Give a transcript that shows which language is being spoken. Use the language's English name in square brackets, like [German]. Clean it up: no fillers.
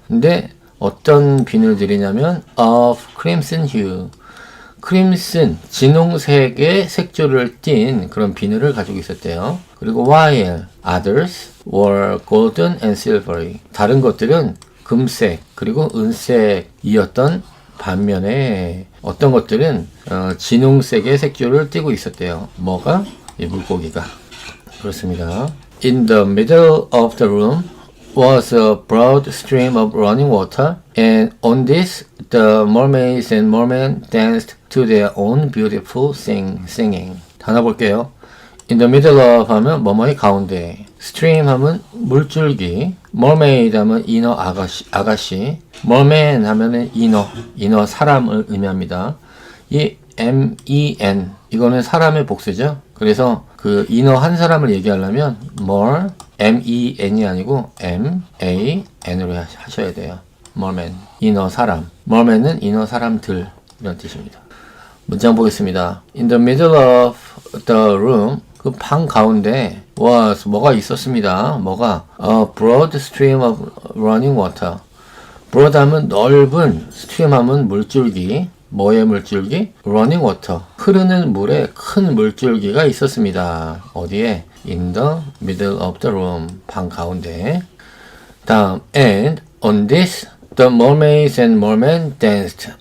[Korean] 근데 어떤 비늘들이냐면 [English] of crimson hue [Korean] 크림슨, 진홍색의 색조를 띤 그런 비늘을 가지고 있었대요. 그리고 [English] while others were golden and silvery [Korean] 다른 것들은 금색 그리고 은색이었던 반면에 어떤 것들은 진홍색의 색조를 띠고 있었대요. 뭐가? 이 물고기가. 그렇습니다. [English] In the middle of the room was a broad stream of running water, and on this the mermaids and mermen danced to their own beautiful singing. [Korean] 단어 볼게요. [English] In the middle of [Korean] 하면 뭐뭐의 가운데, stream 하면 물줄기, mermaid 하면 인어 아가씨, merman 하면은 인어 사람을 의미합니다. 이 men 이거는 사람의 복수죠. 그래서 그 인어 한 사람을 얘기하려면 men이 아니고 man으로 하셔야 돼요. merman 인어 사람, merman은 인어 사람들 이런 뜻입니다. 문장 보겠습니다. [English] In the middle of the room [Korean] 그 방 가운데 was 뭐가 있었습니다. 뭐가 [English] a broad stream of running water. [Korean] broad 하면 넓은, stream 하면 물줄기. 뭐의 물줄기? [English] running water. [Korean] 흐르는 물에 큰 물줄기가 있었습니다. 어디에? [English] in the middle of the room. [Korean] 방 가운데. 다음 [English] and on this the mermaids and mermen danced.